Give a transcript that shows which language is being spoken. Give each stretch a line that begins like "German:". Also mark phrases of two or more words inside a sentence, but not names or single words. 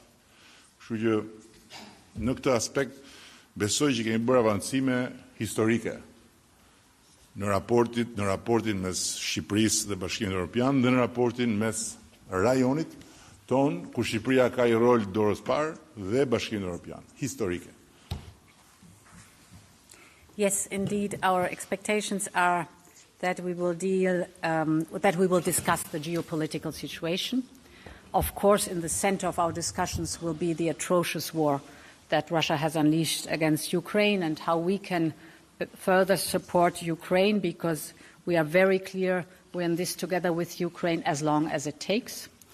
Albanian: Kështu që në këtë aspekt besoj që kemi bërë avancime historike në raportin mes Shqipërisë dhe Bashkimit Evropian dhe në raportin mes rajonit ton, ku Shqipëria ka një rol dorës parë dhe Bashkimit Evropian, historike.
English: Yes, indeed, our expectations are that we will discuss the geopolitical situation. Of course, in the center of our discussions will be the atrocious war that Russia has unleashed against Ukraine and how we can further support Ukraine, because we are very clear we're in this together with Ukraine as long as it takes.